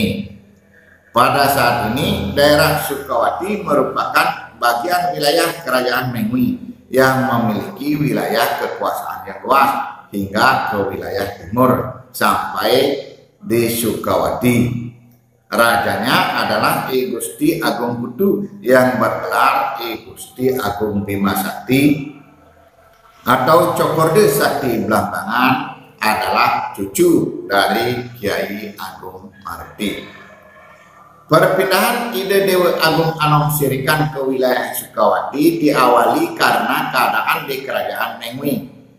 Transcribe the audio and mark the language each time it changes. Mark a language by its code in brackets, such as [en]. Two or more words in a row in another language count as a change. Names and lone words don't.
[id] Pada saat ini daerah Sukawati merupakan bagian wilayah Kerajaan Mengwi yang memiliki wilayah kekuasaan yang luas hingga ke wilayah timur sampai di Sukawati. Rajanya adalah I Gusti Agung Putu yang bergelar I Gusti Agung Bima Sakti atau Cokorde Sakti Belambangan, adalah cucu dari Kiai Agung Marti. Perpindahan Ide Dewa Agung Anom Sirikan ke wilayah Sukawati diawali karena keadaan di Kerajaan Mengwi.